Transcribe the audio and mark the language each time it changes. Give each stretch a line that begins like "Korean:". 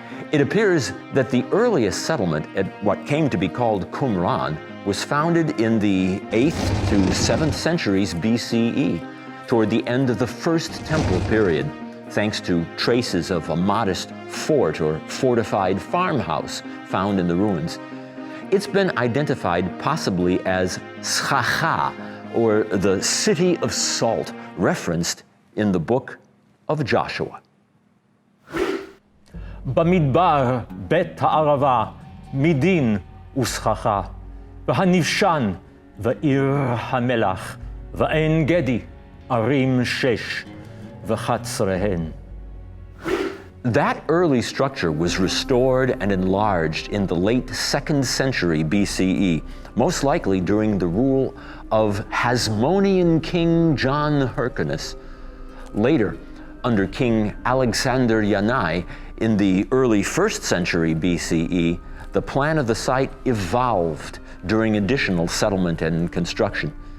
English: It appears that the earliest settlement at what came to be called Qumran was founded in the 8th to 7th centuries BCE, toward the end of the First Temple period, thanks to traces of a modest fort or fortified farmhouse found in the ruins. It's been identified possibly as Schacha, or the City of Salt, referenced in the book of Joshua.
Hebrew: במדבר בית הערבה, מדין וסככה, והנבשן ועיר המלח, ועין גדי, ערים 6, וחצריהן.
English: That early structure was restored and enlarged in the late 2nd century BCE, most likely during the rule of Hasmonean King John Hyrcanus. Later, under King Alexander Yanai, in the early 1st century BCE, the plan of the site evolved during additional settlement and construction.